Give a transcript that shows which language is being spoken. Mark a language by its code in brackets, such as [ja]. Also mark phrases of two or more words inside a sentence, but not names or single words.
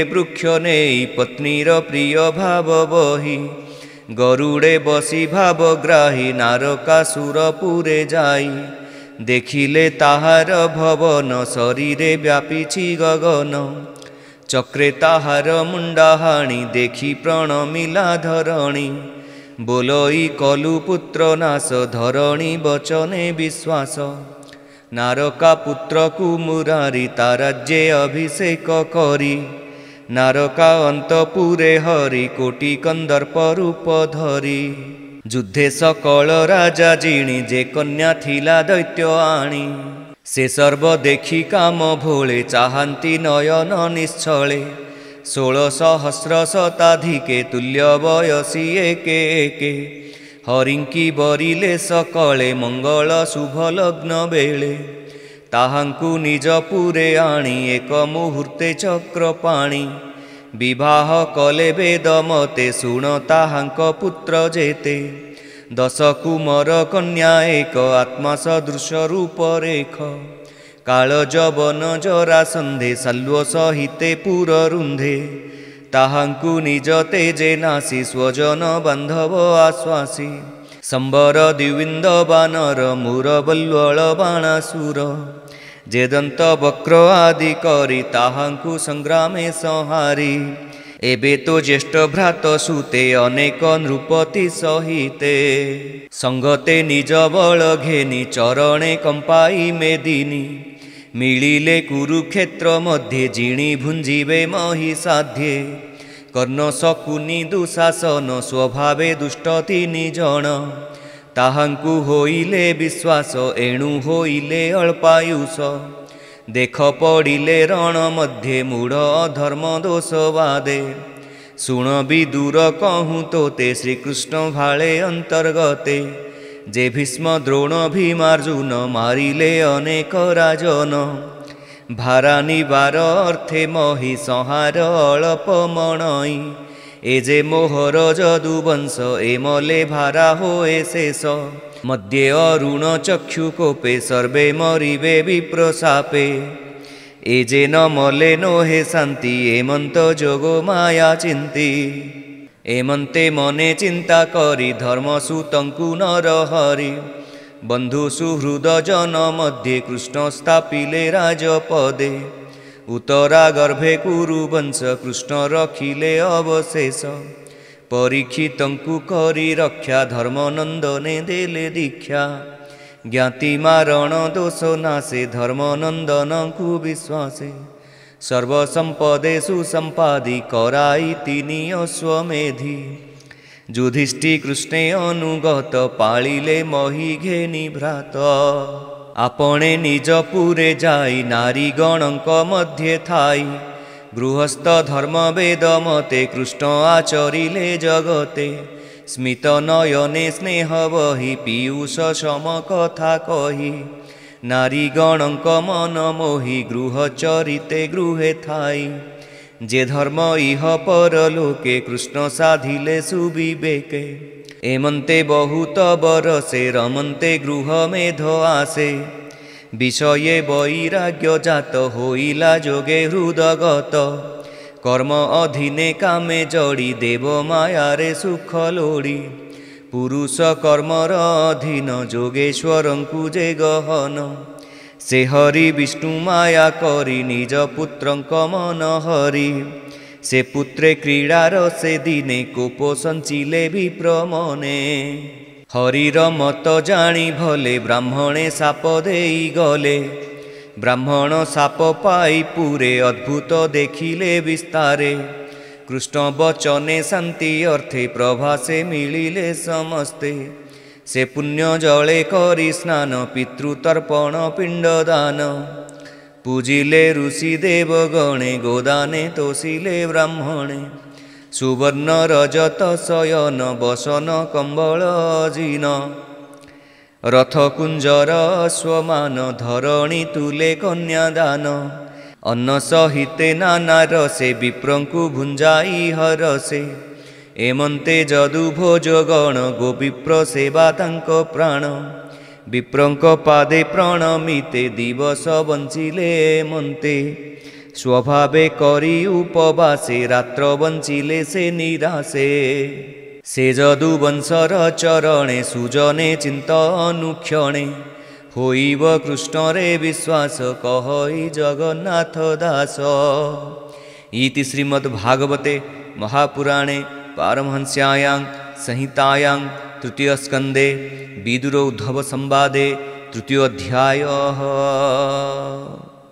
[or] ବୃକ୍ଷ ନେଇ ପତ୍ନୀର ପ୍ରିୟ ଭାବ ବହି ଗରୁଡ଼େ ବସି ଭାବଗ୍ରାହୀ ନାରକାସୁର ପୁରେ ଯାଇ ଦେଖିଲେ ତାହାର ଭବନ ଶରୀରେ ବ୍ୟାପିଛି ଗଗନ ଚକ୍ରେ ତାହାର ମୁଣ୍ଡାହାଣି ଦେଖି ପ୍ରଣମିଲା ଧରଣୀ ବୋଲଇ କଲୁ ପୁତ୍ର ନାଶ ଧରଣୀ ବଚନେ ବିଶ୍ୱାସ ନାରକା ପୁତ୍ର କୁମୁରାରୀ ତାରାଜ୍ୟେ ଅଭିଷେକ କରି ନାରକା ଅନ୍ତପୁରେ ହରି କୋଟି କନ୍ଦର୍ପ ରୂପ ଧରି ଯୁଦ୍ଧେ ସକଳ ରାଜା ଜିଣି ଯେ କନ୍ୟା ଥିଲା ଦୈତ୍ୟ ଆଣି ସେ ସର୍ବ ଦେଖି କାମ ଭୋଳେ ଚାହାନ୍ତି ନୟନ ନିଶ୍ଚଳେ 16,000 ଶତାଧିକେ ତୁଲ୍ୟ ବୟସୀ ଏକେ ଏକେ ହରିଙ୍କି ବରିଲେ ସକଳେ ମଙ୍ଗଳ ଶୁଭ ଲଗ୍ନ ବେଳେ ତାହାଙ୍କୁ ନିଜ ପୁରେ ଆଣି ଏକ ମୁହୂର୍ତ୍ତେ ଚକ୍ରପାଣି ବିବାହ କଲେ ବେଦ ମତେ ଶୁଣ ତାହାଙ୍କ ପୁତ୍ର ଯେତେ 10 କୁମାର କନ୍ୟା ଏକ ଆତ୍ମା ସଦୃଶ ରୂପ ରେଖ କାଳ ଯବନ ଜରାସନ୍ଧେ ଶାଲ୍ୱ ସହିତେ ପୁର ରୁନ୍ଧେ ତାହାଙ୍କୁ ନିଜ ତେଜେ ନାଶି ସ୍ୱଜନ ବାନ୍ଧବ ଆଶ୍ୱାସି ସମ୍ବର ଦ୍ୱିବିନ୍ଦ ବାନର ମୁର ବଲ୍ୱଳ ବାଣାସୁର ଯେଦନ୍ତ ବକ୍ର ଆଦି କରି ତାହାଙ୍କୁ ସଂଗ୍ରାମେ ସଂହାରି ଏବେ ତୋ ଜ୍ୟେଷ୍ଠ ଭ୍ରାତ ସୁତେ ଅନେକ ନୃପତି ସହିତେ ସଙ୍ଗତେ ନିଜ ବଳ ଘେନି ଚରଣେ କମ୍ପାଇ ମେଦିନୀ ମିଳିଲେ କୁରୁକ୍ଷେତ୍ର ମଧ୍ୟେ ଜିଣି ଭୁଞ୍ଜିବେ ମହିଷାଧ୍ୟେ କର୍ଣ୍ଣ ଶକୁନି ଦୁଶାସନ ସ୍ୱଭାବେ ଦୁଷ୍ଟ 3 ଜନ ତାହାଙ୍କୁ ହୋଇଲେ ବିଶ୍ୱାସ ଏଣୁ ହୋଇଲେ ଅଳ୍ପାୟୁଷ ଦେଖ ପଡ଼ିଲେ ରଣ ମଧ୍ୟେ ମୂଢ଼ ଧର୍ମ ଦୋଷ ବାଦେ ଶୁଣ ବିଦୁର କହୁଁ ତୋତେ ଶ୍ରୀକୃଷ୍ଣ ଭାଳେ ଅନ୍ତର୍ଗତେ ଯେ ଭୀଷ୍ମ ଦ୍ରୋଣ ଭୀମାର୍ଜୁନ ମାରିଲେ ଅନେକ ରାଜନ ଭାରାନିବାର ଅର୍ଥେ ମହୀ ସଂହାର ଅଳ୍ପ ମଣଇ ଏ ଯେ ମୋହର ଯଦୁବଂଶ ଏମଲେ ଭାରା ହୋଏ ଶେଷ ମଧ୍ୟେ ଅରୁଣ ଚକ୍ଷୁ କୋପେ ସର୍ବେ ମରିବେ ବିପ୍ରଶାପେ ଏ ଯେ ନ ମଲେ ନୋହେ ଶାନ୍ତି ଏମନ୍ତ ଯୋଗୋ ମାୟା ଚିନ୍ତି ଏମନ୍ତେ ମନେ ଚିନ୍ତା କରି ଧର୍ମସୁତଙ୍କୁ ନର ହରି ବନ୍ଧୁ ସୁହୃଦ ଜନ ମଧ୍ୟେ କୃଷ୍ଣ ସ୍ଥାପିଲେ ରାଜପଦେ ଉତ୍ତରା ଗର୍ଭେ କୁରୁବଂଶ କୃଷ୍ଣ ରଖିଲେ ଅବଶେଷ ପରୀକ୍ଷିତଙ୍କୁ କରି ରକ୍ଷା ଧର୍ମନନ୍ଦନେ ଦେଲେ ଦୀକ୍ଷା ଜ୍ଞାତି ମାରଣ ଦୋଷ ନାଶେ ଧର୍ମନନ୍ଦନ କୋ ବିଶ୍ୱାସେ ସର୍ବସମ୍ପଦେ ସୁସମ୍ପାଦି କରାଇ ତିନି ଅଶ୍ୱମେଧି ଯୁଧିଷ୍ଠି କୃଷ୍ଣେ ଅନୁଗତ ପାଳିଲେ ମହୀ ଘେନି ଭ୍ରାତ ଆପଣେ ନିଜ ପୁରେ ଯାଇ ନାରୀ ଗଣକ ମଧ୍ୟେ ଥାଇ ଗୃହସ୍ଥ ଧର୍ମ ବେଦ ମତେ କୃଷ୍ଣ ଆଚରିଲେ ଜଗତେ ସ୍ମିତ ନୟନେ ସ୍ନେହ ବହି ପୀୟୂଷ ସମ କଥା କହି ନାରୀ ଗଣକ ମନ ମୋହି ଗୃହ ଚରିତେ ଗୃହେ ଥାଇ ଯେ ଧର୍ମ ଇହ ପରଲୋକେ କୃଷ୍ଣ ସାଧିଲେ ସୁବିବେକେ ଏମନ୍ତେ ବହୁତ ବରଷେ ରମନ୍ତେ ଗୃହ ମେଧ ଆଶେ ବିଷୟେ ବୈରାଗ୍ୟ ଜାତ ହୋଇଲା ଯୋଗେ ହୃଦଗତ କର୍ମ ଅଧୀନେ କାମେ ଜଡ଼ି ଦେବ ମାୟାରେ ସୁଖ ଲୋଡ଼ି ପୁରୁଷ କର୍ମର ଅଧୀନ ଯୋଗେଶ୍ୱରଙ୍କୁ ଯେ ଗହନ ସେ ହରି ବିଷ୍ଣୁ ମାୟା କରି ନିଜ ପୁତ୍ରଙ୍କ ମନ ହରି ସେ ପୁତ୍ରେ କ୍ରୀଡାର ସେ ଦିନେ କୋପ ସଞ୍ଚିଲେ ବିପ୍ରମନେ ହରିର ମତ ଜାଣି ଭଲେ ବ୍ରାହ୍ମଣେ ଶାପ ଦେଇ ଗଲେ ବ୍ରାହ୍ମଣ ଶାପ ପାଇ ପୁରେ ଅଦ୍ଭୁତ ଦେଖିଲେ ବିସ୍ତାରେ କୃଷ୍ଣ ବଚନେ ଶାନ୍ତି ଅର୍ଥେ ପ୍ରଭାସେ ମିଳିଲେ ସମସ୍ତେ ସେ ପୁଣ୍ୟ ଜଳେ କରି ସ୍ନାନ ପିତୃତର୍ପଣ ପିଣ୍ଡଦାନ ପୂଜିଲେ ଋଷି ଦେବଗଣେ ଗୋଦାନେ ତୋଷିଲେ ବ୍ରାହ୍ମଣେ ସୁବର୍ଣ୍ଣ ରଜତ ଶୟନ ବସନ କମ୍ବଳ ଜିନ ରଥ କୁଞ୍ଜର ଅଶ୍ୱମାନ ଧରଣୀ ତୁଲେ କନ୍ୟାଦାନ ଅନ୍ନ ସହିତେ ନାନା ରସେ ବିପ୍ରଙ୍କୁ ଭୁଞ୍ଜାଇ ହରଷେ ଏମନ୍ତେ ଯଦୁ ଭୋଜଗଣ ଗୋବିପ୍ର ସେବା ତାଙ୍କ ପ୍ରାଣ ବିପ୍ରଙ୍କ ପାଦେ ପ୍ରଣମିତେ ଦିବସ ବଞ୍ଚିଲେ ଏମନ୍ତେ ସ୍ୱଭାବେ କରି ଉପବାସେ ରାତ୍ର ବଞ୍ଚିଲେ ସେ ନିରାଶେ ସେ ଯଦୁ ବଂଶର ଚରଣେ ସୁଜନେ ଚିନ୍ତ ଅନୁକ୍ଷଣେ ହୋଇବ କୃଷ୍ଣ ରେ ବିଶ୍ୱାସ କହଇ ଜଗନ୍ନାଥ ଦାସ। [sa] इति श्रीमद्भागवते महापुराणे पारमहंस्यायां संहितायां तृतीय स्कंदे विदुर उद्धव संवादे तृतीयोऽध्यायः।